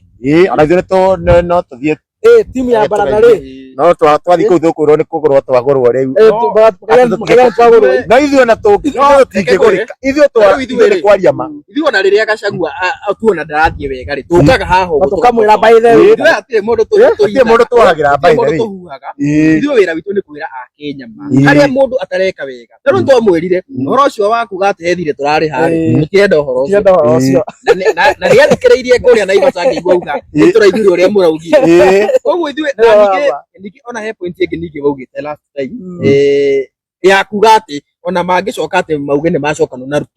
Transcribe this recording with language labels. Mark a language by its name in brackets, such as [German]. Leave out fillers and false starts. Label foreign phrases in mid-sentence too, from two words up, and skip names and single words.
[Kikuyu] ona ithuĩ no tũthiĩ timu ya baratha rĩ no twathiĩ kũu thũkũrwo nĩ kũgũrwo twagũrwo rĩu no ithuĩ ona tũtingĩgũrĩka ithuĩ nĩ kwaria ma ithuĩ ona rĩrĩa Gachagua tuona ndarathiĩ wega rĩ tũkaga haha ũguo tũkamwĩra [English] by the way [Kikuyu] hatirĩ mũndũ tũhagĩra [English] by the way [Kikuyu] ithuĩ wĩra witũ nĩ kwĩra Akenya ma harĩa mũndũ atareka wega tarĩu twamwĩrire ũhoro ũcio wa kuga atĩ ethire tũrarĩ harĩ tũtienda ũhoro ũcio na rĩathikĩrĩirie kũrĩa Naivasha ngĩigua uga nĩ tũraiguire ũrĩa mũraugire koguo ithuĩ ningĩ ona he point ĩngĩ ningĩ waugĩte [English] last time [Kikuyu] ya kuga atĩ ona mangĩcoka atĩ mauge nĩ macokanwo na Ruto